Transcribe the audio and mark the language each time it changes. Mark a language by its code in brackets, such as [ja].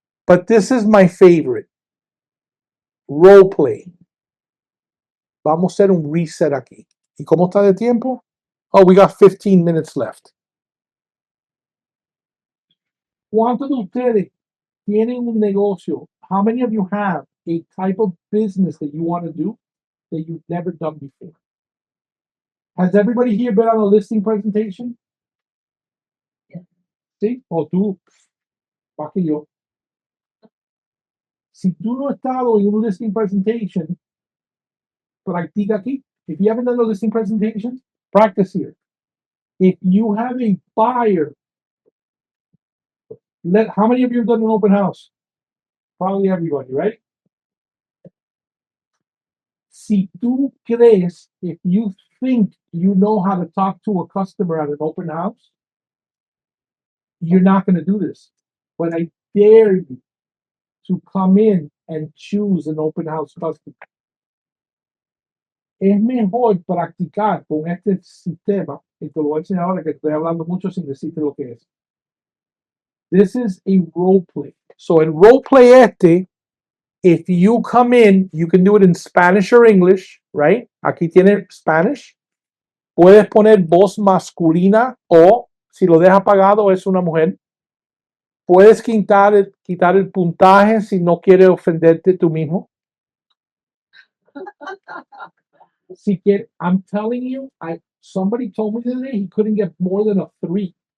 [en] But this is my favorite. Role play. [es] Vamos a hacer un reset aquí. ¿Y cómo está de tiempo? [en] Oh, we got 15 minutes left. [es] ¿Cuántos de ustedes tienen un negocio? [en] How many of you have a type of business that you want to do that you've never done before? Has everybody here been on a listing presentation? Yeah. [es] ¿Sí? O tú, más que yo. Si tú no has estado en un listing presentation, practica aquí. [en] If you haven't done a listing presentation, practice here. If you have a buyer, how many of you have done an open house? Probably everybody, right? [es] Si tú crees, [en] if you think you know how to talk to a customer at an open house, you're not going to do this. But I dare you to come in and choose an open house customer. [es] Es mejor practicar con este sistema, y te lo voy a enseñar ahora que estoy hablando mucho sin decirte lo que es. [en] This is a role play. So in role play if you come in, you can do it in Spanish or English, right? [es] Aquí tiene Spanish. Puedes poner voz masculina o si lo deja apagado es una mujer. Puedes quitar el puntaje si no quieres ofenderte tú mismo. Si quieres, [en] I'm telling you, somebody told me the other day he couldn't get more than a 3.